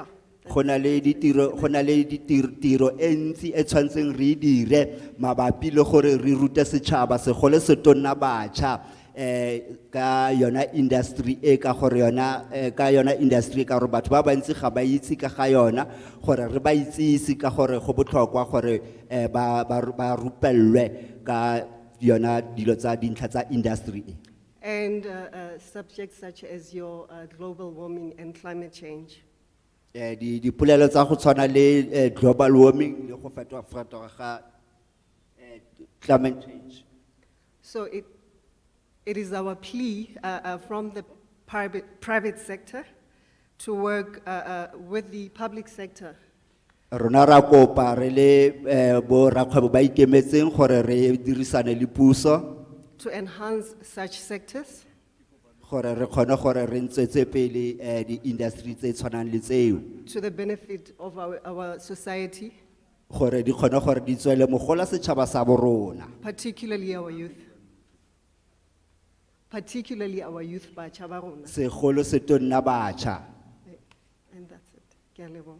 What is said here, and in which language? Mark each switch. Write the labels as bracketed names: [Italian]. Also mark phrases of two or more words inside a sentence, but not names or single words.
[Tswana] Go na le ditiro e ntsi e tshwantseng re dire mabapi le gore re rute setšhaba segolo se tonna batjha ka yona industry e ka gore yona ka yona industry ka gore batho ba bantsi ga ba itse ka ga yona gore re ba itsisi ka gore go botlhokwa gore ba rupellwe ka yona dilo tsa dintlha tsa industry e. [English] And subjects such as your global warming and climate change. [Tswana] Di polelo tsa go tshwana le [English] global warming [Tswana] le go fetoga ga [English] climate change. So it is our plea from the private sector to work with the public sector [Tswana] Rona ra kopa re le bo rakgwebo ba ikemetseng gore re dirisane le puso [English] to enhance such sectors [Tswana] gore re kgone gore re ntswetse pele di industry tse tshwanang le tseo [English] to the benefit of our society, [Tswana] gore di kgone gore di tswele mogola setšhaba sa borona [English] particularly our youth. Particularly our youth, [Tswana] batjha ba rona. segolo se tonna batjha [English] And that's it. [Tswana] Ke a leboha.